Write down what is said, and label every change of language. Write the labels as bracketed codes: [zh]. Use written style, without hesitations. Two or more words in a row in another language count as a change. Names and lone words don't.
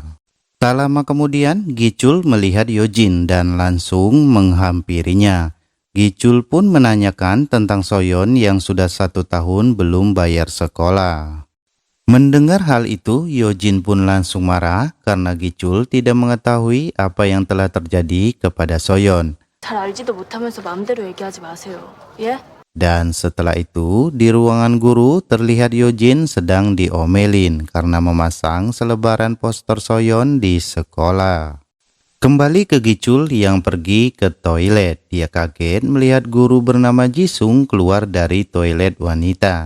[id] Tak lama kemudian, Gicul melihat Yojin dan langsung menghampirinya. Gicul pun menanyakan tentang Soyon yang sudah 1 tahun belum bayar sekolah. Mendengar hal itu, Yojin pun langsung marah karena Gicul tidak mengetahui apa yang telah terjadi kepada Soyon. [ko] 잘 알지도 못하면서 마음대로 얘기하지 마세요. 예? [id] Dan setelah itu, di ruangan guru terlihat Yojin sedang diomelin karena memasang selebaran poster Soyon di sekolah. Kembali ke Gicul yang pergi ke toilet, dia kaget melihat guru bernama Jisung keluar dari toilet wanita.